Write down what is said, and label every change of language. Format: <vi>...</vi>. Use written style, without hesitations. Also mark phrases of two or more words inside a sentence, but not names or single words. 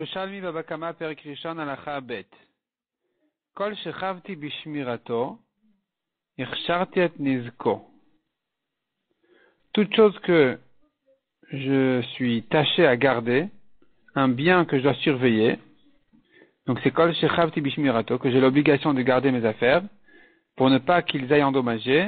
<he>ירושלמי בבא קמא פרק ראשון הלכה ב. כל שחבתי בשמירתו הכשרתי את נזקו.</he> <fr>Toute chose que je suis taché à garder, un bien que je dois surveiller, donc c'est</fr> <he>כל שחבתי בשמירתו,</he> <fr>que j'ai l'obligation de garder mes affaires, pour ne pas qu'ils aillent endommager.</fr>